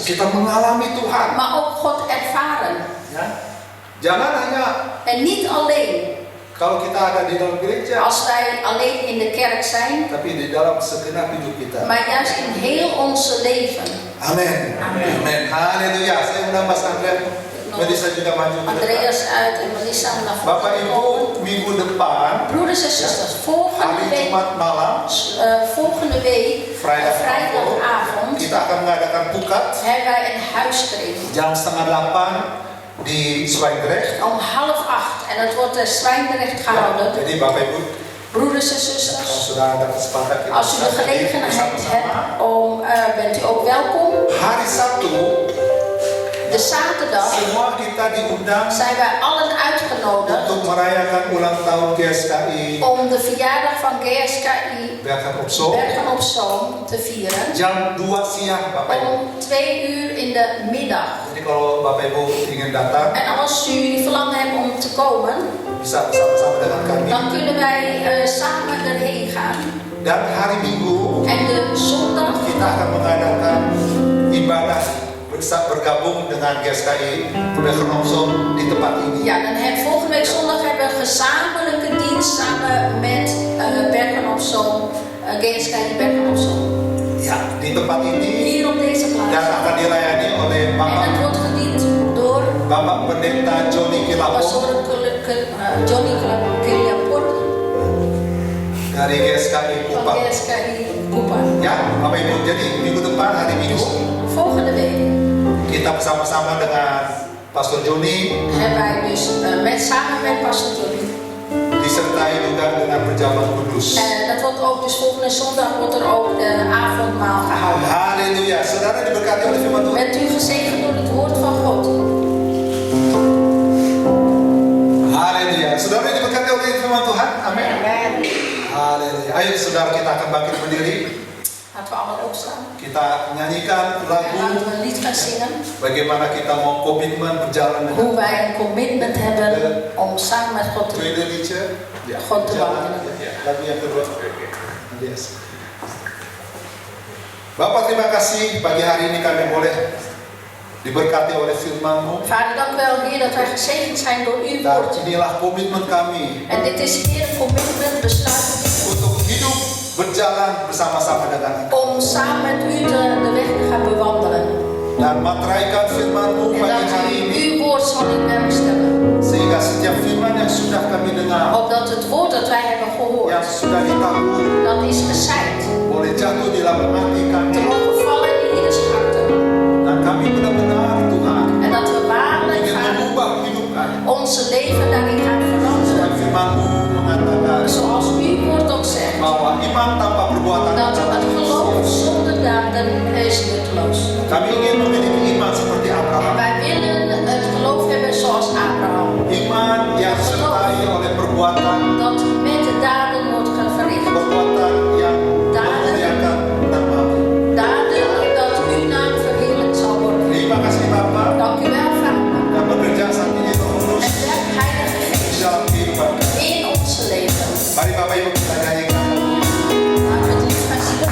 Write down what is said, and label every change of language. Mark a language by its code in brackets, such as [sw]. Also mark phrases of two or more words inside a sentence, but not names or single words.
[id] Kita mengalami Tuhan. [nl] Maar ook God ervaren. [id] Ya. Jangan hanya [nl] En niet alleen [id] kalau kita ada di dalam gereja, [nl] als wij alleen in de kerk zijn, [id] tapi di dalam segenap hidup kita. [nl] maar juist in heel onze leven. [id] Amin. [nl] Amin. [id] Amin. Haleluya. Saya undang Mas Andreas, Melissa juga maju ke depan. [nl] Andreas uit en Melissa naar [id] Bapak [nl] voren [id] Ibu, [nl] komen. [id] minggu depan, [nl] Broeders en zusters, [id] hari Jumat malam, [nl] volgende week, vrijdagavond, vrijdagavond, [id] kita akan mengadakan pukat [nl] hebben wij een huiskring. [id] jam 7:30 di Zwijndrecht. [nl] Om 7:30 en het wordt in Zwijndrecht [id] Ya, [nl] gehouden. [id] jadi Bapak Ibu, [nl] Broeders en [id] kalau [nl] zusters, [id] sudah ada kesempatan kita [nl] als u de [id] bisa hadir [nl] gelegenheid [id] bersama-sama. [nl] hebt, bent u ook welkom. [id] Hari Sabtu, [nl] De zaterdag [id] semua kita diundang [nl] zijn wij allen uitgenodigd [id] untuk merayakan ulang tahun GSKI [nl] om de verjaardag van GSKI [id] Bergen op Zoom. [nl] Bergen op Zoom te vieren. [id] Jam 2 siang Bapak Ibu. [nl] Om 2 uur in de middag. [id] Jadi kalau Bapak Ibu ingin datang, [nl] En als u verlangen hebt om te komen, [id] bisa bersama-sama dengan kami. [nl] dan kunnen wij samen erheen gaan. [id] Dan hari Minggu [nl] En de zondag [id] kita akan mengadakan ibadah bergabung dengan GSKI Bergen op Zoom di tempat ini. [nl] ja, dan volgende week zondag hebben we een gezamenlijke dienst samen met Bergen op Zoom, GSKI Bergen op Zoom. [id] Ya, di tempat ini [nl] Hier op deze [id] dan [nl] plaats. [id] akan dilayani oleh [nl] En het wordt gediend door [id] Bapak Pendeta Johnny Kilapong [nl] Pastor Johnny Keliapur [id] dari GSKI [nl] van [id] Kupang. [nl] GSKI Kupang. [id] Ya, Bapak Ibu, jadi minggu depan hari Minggu [nl] Volgende week [id] kita bersama-sama dengan Pastor Johnny [nl] hebben wij dus samen met Pastor Johnny. [id] disertai juga dengan perjamuan kudus. [nl] Dat wordt ook, dus volgende zondag wordt er ook de avondmaal gehouden. [id] Haleluya, saudara diberkati oleh firman Tuhan. [nl] Bent u gezegend door het woord van God? [id] Haleluya, saudara diberkati oleh firman Tuhan. Amin. Haleluya. Ayo saudara, kita akan bangkit berdiri. [nl] Laten we allemaal opstaan. [id] Kita nyanyikan [nl] En [id] lagu [nl] laten we een lied gaan zingen. [id] bagaimana kita mau komitmen berjalan dengan [nl] Hoe wij een commitment hebben om samen met God te Tweede liedje. Ya, God te [id] berjalan. [nl] wandelen. [id] Ya, lagu yang kedua. Yes. Bapak, terima kasih pagi hari ini kami boleh diberkati oleh firman-Mu. [nl] Vader, dank u wel, Heer, dat wij gezegend zijn door uw [id] Dan [nl] woord. [id] inilah komitmen kami [nl] En dit is, Heer, een commitment besluit [id] untuk hidup berjalan bersama-sama dengan Engkau. [nl] om samen met u de weg te gaan bewandelen. [id] Dan materaikan firman-Mu [nl] En [id] pagi [nl] dat [id] hari [nl] u [id] ini [nl] uw woord zal in werk stellen. [id] sehingga setiap firman yang sudah kami dengar, [nl] Opdat het woord dat wij hebben gehoord, [id] yang sudah ditahu, [nl] dat is gezeid. [id] boleh jatuh di dalam hati kami. [nl] te mogen vallen in ieders harten. [id] Dan kami benar-benar Tuhan [nl] En dat we waarlijk [id] ingin [nl] gaan [id] mengubah hidup kami. [nl] onze leven daarin gaan veranderen. [id] Firman-Mu mengatakan [nl] Zoals uw woord ook zegt. [id] bahwa iman tanpa perbuatan [nl] Dat het geloof zonder daden is nutteloos. [id] Kami ingin memiliki iman seperti [nl] En [id] Abraham. [nl] wij willen het geloof hebben zoals Abraham. [id] Iman yang disertai oleh perbuatan, [nl] Dat met de daden wordt verricht. [id] perbuatan yang memuliakan nama-Mu. [nl] Daden dat uw naam verheerlijkt zal worden. [id] Terima kasih Bapa, [nl] Dank u wel, Vader. [id] dan bekerja saat ini terus [nl] En werk Heilige [id] di [nl] Geest [id] dalam kehidupan kami. [nl] in onze leven. [id] Mari Bapak Ibu kita nyanyikan. [nl] Laten we het lied gaan zingen.